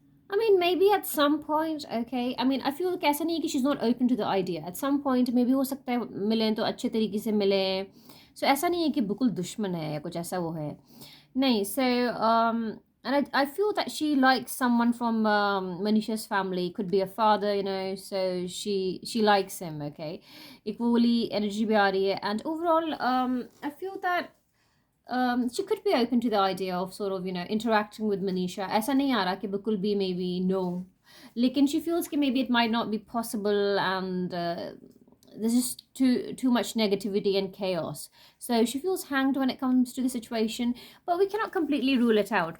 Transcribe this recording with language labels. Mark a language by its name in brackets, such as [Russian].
[English] I mean, maybe at some point, okay. I mean, I feel like [Hindi] ऐसा नहीं है कि [English] she's not open to the idea. At some point, maybe [Hindi] हो सकता है मिलें तो अच्छे तरीके से मिलें. So ऐसा नहीं है कि बिल्कुल दुश्मन है या कुछ ऐसा वो है. नहीं. [English] So and I feel that she likes someone from Manisha's family. Could be a father, So she likes him, okay. [Hindi] एक वो वाली energy भी आ रही है. [English] And overall, I feel that she could be open to the idea of sort of, interacting with Manisha. [Hindi] ऐसा नहीं आ रहा कि बिल्कुल भी maybe no. [English] लेकिन she feels कि maybe it might not be possible, and there's just too much negativity and chaos. So she feels hanged when it comes to the situation, but we cannot completely rule it out.